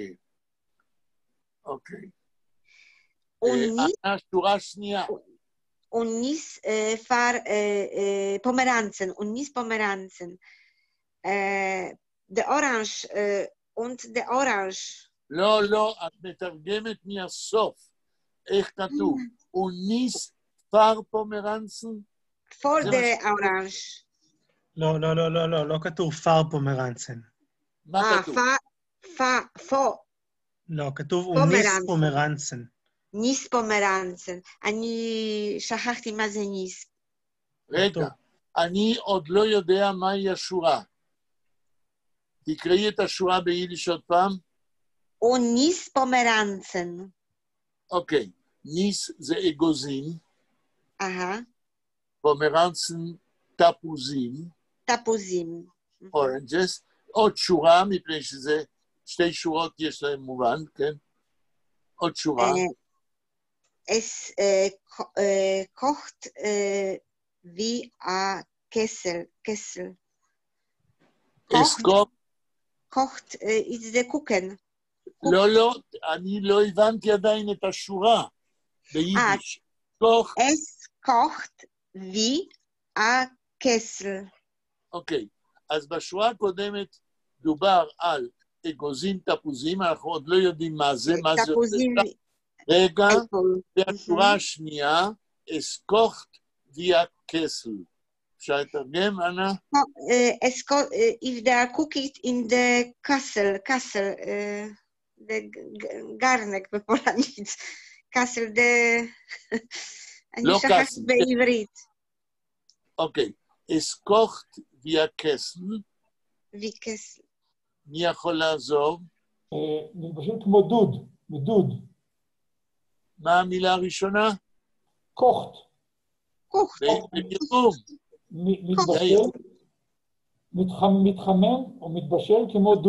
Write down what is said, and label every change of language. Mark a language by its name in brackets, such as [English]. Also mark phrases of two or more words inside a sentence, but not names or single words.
[Hebrew] אוקיי. שורה שנייה. [Yiddish] Unis för Pomeranzen, Unis Pomeranzen. [English] The orange und the orange. [Hebrew] לא, לא, את מתרגמת מהסוף. איך כתוב? [Yiddish] Unis für Pomeranzen? [English] For the orange. [Hebrew] לא, לא, לא, לא, לא, לא כתוב [Yiddish] פר פומרנצן. [Hebrew] מה כתוב? פו. לא, כתוב [Yiddish] אוניס פומרנצן. ניס פומרנצן. [Hebrew] אני שכחתי מה זה ניס. רגע, אני עוד לא יודע מהי השורה. תקראי את השורה ביידיש עוד פעם. [Yiddish] אוניס פומרנצן. [Hebrew] אוקיי, ניס זה אגוזים. פומרנצן תפוזים. תפוזים. אורנג'ס. עוד שורה, מפני שזה שתי שורות יש להם מובן, כן? עוד שורה. [Yiddish] Es kocht wie a Kessel. [English] kocht is the cooken. [Hebrew] לא, לא, אני לא הבנתי עדיין את השורה ביידיש. [Yiddish] Es kocht wie a Kessel. [Hebrew] אוקיי, אז בשורה הקודמת דובר על אגוזים תפוזים, אנחנו עוד לא יודעים מה זה, מה זה... תפוזים. רגע, והשורה השנייה, [Yiddish] es kocht wie a Kessel. [Hebrew] אפשר לתרגם, אנה? [English] If they are cooked in the castle, the garnek בפולנית. [Hebrew] castle, אני שכחת בעברית. אוקיי, [Yiddish] es kocht wie a Kessel. wie Kessel. [Hebrew] מי יכול לעזור? פשוט כמו דוד, מדוד. מה המילה הראשונה? קוכט. קוכט. בתרגום. מתבשל, מתחמם או מתבשל כמו דוד.